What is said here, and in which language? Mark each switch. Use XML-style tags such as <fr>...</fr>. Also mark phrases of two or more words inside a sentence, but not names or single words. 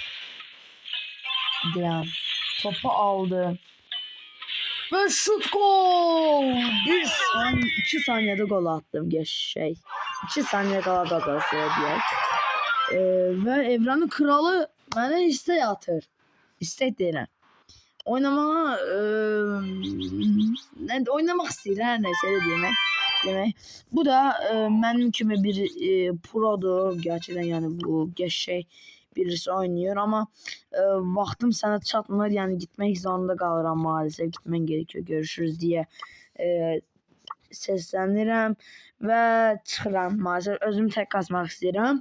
<tr>Diyan topu aldı. Ve şut gol. 2 saniyede gol attım şey. 2 saniye kala da diye. Ve evrenin kralı bana istek atır.</tr> <az>İstek deyirəm. Oynamak istəyir hər nəsə demək. Bu da mənim kimi bir produr.</az> <tr>Gerçekten yani bu şey birisi oynuyor ama</tr> <az>vaxtım sana çatmır.</az> <tr>Yani gitmek zorunda kalıram maalesef. Gitmen gerekiyor. Görüşürüz diye</tr> <az>seslenirəm və çıxıram. Maalesef özümü tek kasmak istəyirəm.</az>